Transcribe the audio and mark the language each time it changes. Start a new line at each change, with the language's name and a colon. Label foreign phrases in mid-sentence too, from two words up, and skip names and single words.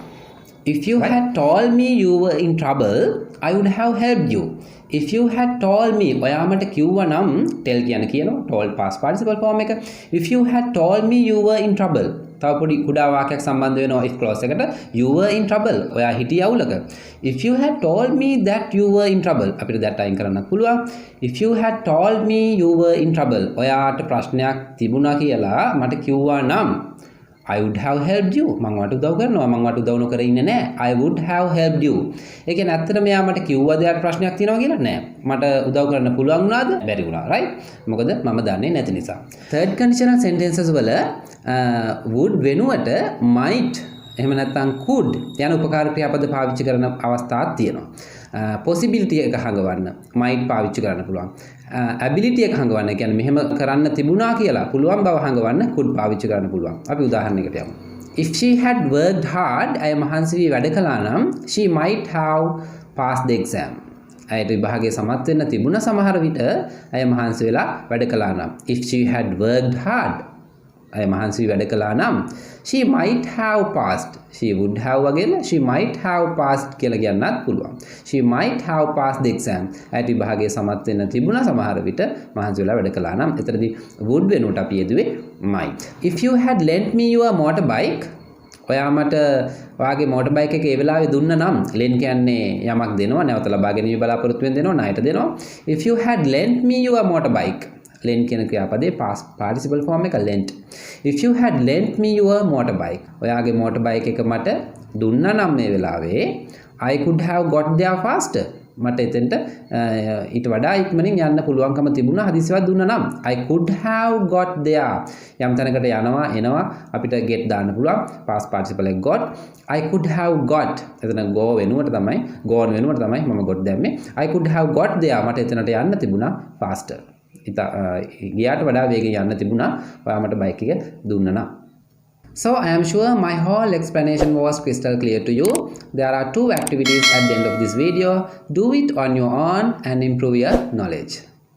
English: If you had told me you were in trouble, I would have helped you. If you had told me,
Sinhala: ඔයා මට කිව්වා නම් tell කියනවා told
English: past participle form
Sinhala: එක.
English: If you had told me you were in trouble.
Sinhala: තව පොඩි කුඩා වාක්‍යයක් සම්බන්ධ වෙනවා
English: if clause
Sinhala: එකට.
English: You were in trouble.
Sinhala: ඔයා හිටිය අවුලක.
English: If you had told me that you were in trouble.
Sinhala: අපිට that අයින් කරන්නත් පුළුවන්.
English: If you had told me you were in trouble.
Sinhala: ඔයාට ප්‍රශ්නයක් තිබුණා කියලා මට කිව්වා නම්
English: I would have helped you.
Sinhala: මම වට උදව් කරනවා. මම වට උදව් නොකර ඉන්නේ නැහැ.
English: I would have helped you.
Sinhala: ඒ කියන්නේ ඇත්තටම එයා මට කිව්වද යාට ප්‍රශ්නයක් තියෙනවා කියලා නෑ. මට උදව් කරන්න පුළුවන් වුණාද? බැරි වුණා. right? මොකද මම දන්නේ නැති නිසා.
English: third conditional sentences
Sinhala: වල would වෙනුවට might එහෙම නැත්නම් could යන උපකාර ක්‍රියාපද පාවිච්චි කරන අවස්ථාවක් තියෙනවා. possibility එක හංගවන්න might පාවිච්චි කරන්න පුළුවන්. ability එක හංගවන්න කියන්නේ මෙහෙම කරන්න තිබුණා කියලා පුළුවන් බව හංගවන්න could පාවිච්චි කරන්න පුළුවන්. අපි උදාහරණයකට යමු.
English: If she had worked hard,
Sinhala: අය මහන්සි වී වැඩ කළා නම්
English: she might have passed the exam.
Sinhala: අයට විභාගයේ සමත් වෙන්න තිබුණ සමහර විට අය මහන්සි වෙලා වැඩ කළා නම්
English: if she had worked hard
Sinhala: අය මහන්සි වී වැඩ කළා නම්
English: she might have passed. she would have වගේම she might have passed
Sinhala: කියලා කියන්නත් පුළුවන්.
English: she might have passed the exam.
Sinhala: අයට විභාගයේ සමත් වෙන්න තිබුණ සමහර විට මහන්සි වෙලා වැඩ කළා නම් එතනදී would වෙනුවට අපි යෙදුවේ might.
English: If you had lent me your motorbike,
Sinhala: ඔයා මට ඔයාගේ මෝටර් බයික් එක ඒ වෙලාවේ දුන්න නම් lend කියන්නේ යමක් දෙනවා නැවත ලබා ගැනීම බලාපොරොත්තු වෙන දෙනවා ණයට දෙනවා.
English: If you had lent me your motorbike, lend
Sinhala: කියන ක්‍රියාපදයේ
English: past participle form එක lent. If you had lent me your motorbike,
Sinhala: ඔයාගේ මෝටර් බයික් එක මට දුන්නා නම් මේ වෙලාවේ
English: I could have got there faster.
Sinhala: මට එතෙන්ට ඊට වඩා ඉක්මනින් යන්න පුළුවන්කම තිබුණා හදිසියක් දුන්නා නම්
English: I could have got there.
Sinhala: යම් තැනකට යනවා එනවා අපිට get දාන්න පුළුවන්
English: past participle
Sinhala: එක got.
English: I could have got
Sinhala: එතන go වෙනුවට තමයි gone වෙනුවට තමයි මම got දැම්මේ.
English: I could have got there
Sinhala: මට එතනට යන්න තිබුණා
English: faster.
Sinhala: ගියාට වඩා වේගෙන් යන්න තිබුණා ඔයා මට බයික් එක දුන්නා නම්.
English: So I am sure my whole explanation was crystal clear to you. There are 2 activities at the end of this video. Do it on your own and improve your knowledge.